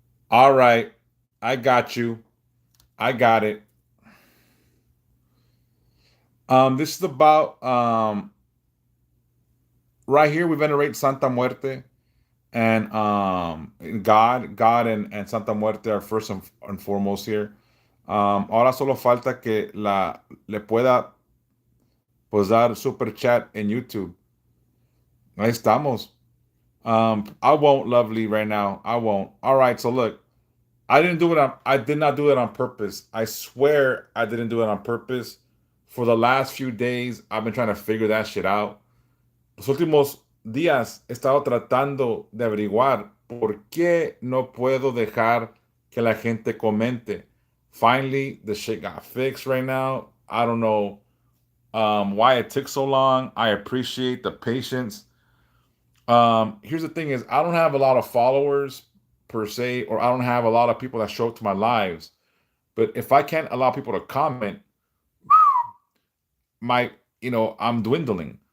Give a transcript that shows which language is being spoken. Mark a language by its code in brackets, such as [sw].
[en] All right. I got you. I got it. This is about right here we venerate Santa Muerte and God and Santa Muerte are first and foremost here. [es] Ahora solo falta que le pueda pues dar super chat en YouTube. Ahí estamos. [en] I won't, lovely, right now. I won't. All right, so look, I did not do it on purpose. I swear I didn't do it on purpose. For the last few days, I've been trying to figure that shit out. [es] Los últimos días he estado tratando de averiguar por qué no puedo dejar que la gente comente. [en] Finally, the shit got fixed right now. I don't know why it took so long. I appreciate the patience. Here's the thing is I don't have a lot of followers per se, or I don't have a lot of people that show up to my lives. But if I can't allow people to comment, I'm dwindling.